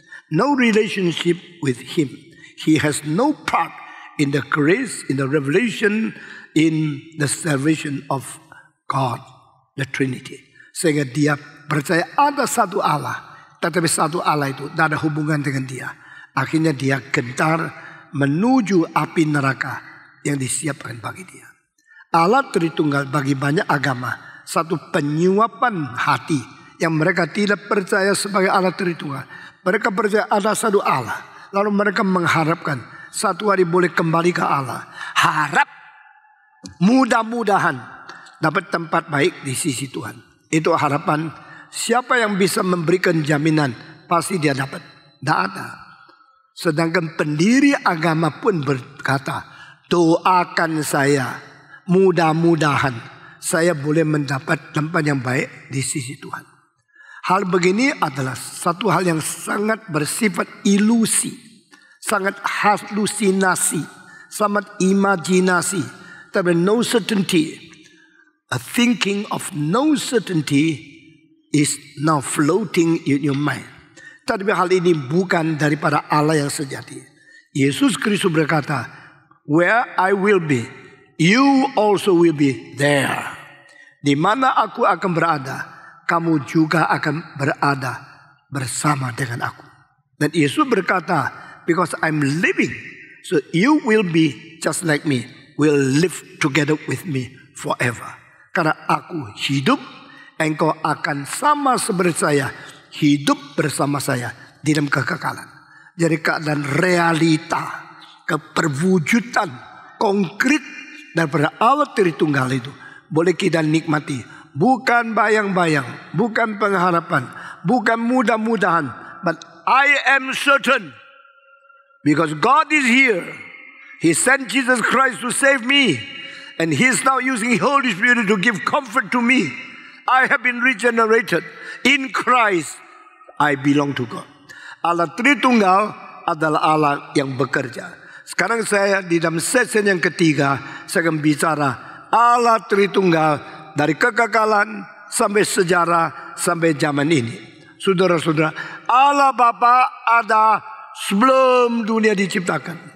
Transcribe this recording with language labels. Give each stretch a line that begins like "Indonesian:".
English: No relationship with him. He has no part in the grace, in the revelation, in the salvation of God, the Trinity.
Indonesian: Sehingga dia percaya ada satu Allah. Tetapi satu Allah itu tidak ada hubungan dengan dia. Akhirnya dia gentar menuju api neraka yang disiapkan bagi dia. Allah Tritunggal bagi banyak agama satu penyuapan hati yang mereka tidak percaya sebagai Allah Tritunggal. Mereka percaya ada satu Allah. Lalu mereka mengharapkan satu hari boleh kembali ke Allah. Harap mudah-mudahan dapat tempat baik di sisi Tuhan. Itu harapan. Siapa yang bisa memberikan jaminan pasti dia dapat. Tidak ada. Sedangkan pendiri agama pun berkata, doakan saya, mudah-mudahan saya boleh mendapat tempat yang baik di sisi Tuhan. Hal begini adalah satu hal yang sangat bersifat ilusi, sangat halusinasi, sangat imajinasi. Tapi
English: no certainty, a thinking of no certainty is now floating in your mind.
Indonesian: Tapi hal ini bukan daripada Allah yang sejati.
English: Yesus Kristus
Indonesian: berkata,
English: where I will be, you also will be there.
Indonesian: Di mana aku akan berada, kamu juga akan berada bersama dengan aku. Dan Yesus berkata,
English: because I'm living, so you will be just like me, will live together with me forever.
Indonesian: Karena aku hidup, engkau akan sama seperti saya, hidup bersama saya di dalam kekekalan. Jadi keadaan realita, keperwujudan konkret daripada Allah Tritunggal itu boleh kita nikmati. Bukan bayang-bayang, bukan pengharapan, bukan mudah-mudahan,
English: but I am certain because God is here. He sent Jesus Christ to save me, and He is now using Holy Spirit to give comfort to me. I have been regenerated in Christ. I belong to God.
Indonesian: Allah Tritunggal adalah Allah yang bekerja. Sekarang saya di dalam sesi yang ketiga, saya akan bicara Allah Tritunggal dari kekekalan sampai sejarah sampai zaman ini. Saudara-saudara, Allah Bapa ada sebelum dunia diciptakan.